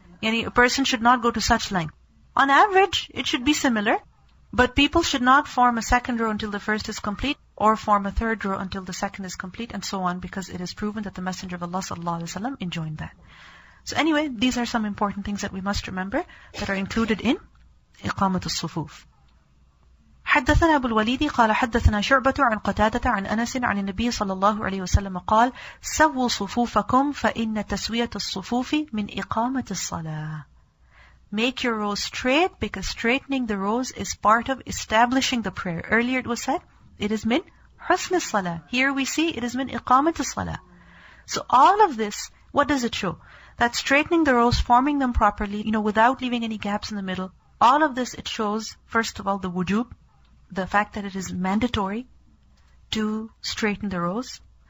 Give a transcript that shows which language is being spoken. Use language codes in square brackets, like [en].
[en] A person should not go to such length. On average, it should be similar, but people should not form a second row until the first is complete, or form a third row until the second is complete, and so on, because it is proven that the Messenger of Allah ﷺ enjoined that. So anyway, these are some important things that we must remember that are included in [ar] إقامة الصفوف. حدثنا أبو الوليد قال حدثنا شعبة عن قتادة عن أنس عن النبي صلى الله عليه وسلم قال سووا صفوفكم فإن تسوية الصفوف من إقامة الصلاة. [en] Make your rows straight, because straightening the rows is part of establishing the prayer. Earlier it was said, it is min husn as-salah. Here we see it is min iqamat as-salah. So all of this, what does it show? That straightening the rows, forming them properly, without leaving any gaps in the middle, all of this, it shows, first of all, the wujub, the fact that it is mandatory to straighten the rows.